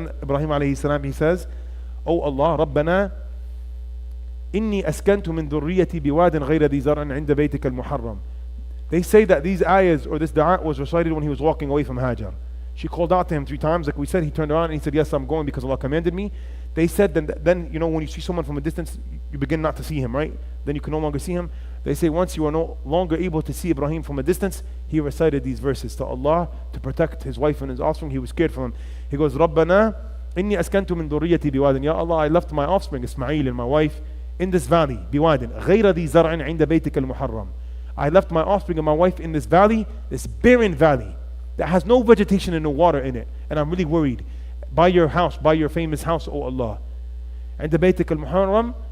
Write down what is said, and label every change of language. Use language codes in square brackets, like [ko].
[en] Then Ibrahim alayhi salam, he says, Oh Allah, [ar] رَبَّنَا إِنِّي أَسْكَنْتُ مِنْ ذُرِّيَّتِي بِوَادٍ غَيْرَ ذِي زَرْعٍ عِنْدَ بَيْتِكَ الْمُحَرَّمِ. [en] They say that these ayahs or this dua was recited when he was walking away from Hajar. She called out to him 3 times, like we said. He turned around and he said, yes, I'm going because Allah commanded me. They said then when you see someone from a distance, you begin not to see him, right? Then you can no longer see him. They say once you are no longer able to see Ibrahim from a distance, he recited these verses to Allah to protect his wife and his offspring. He was scared for him. He goes, [ar] رَبَّنَا إِنِّي أَسْكَنْتُ مِن ذُرِّيَّتِي بِوَادٍ. [en] Ya Allah, I left my offspring, Ismail and my wife, in this valley, [ar] بِوَادٍ غَيْرَ ذِي زَرْعٍ عِنْدَ بَيْتِكَ الْمُحَرَّمِ. [en] I left my offspring and my wife in this valley, this barren valley, that has no vegetation and no water in it. And I'm really worried. By your house, by your famous house, O Allah. [ar] عِنْدَ بَيْتِكَ الْمُحَرَّمِ.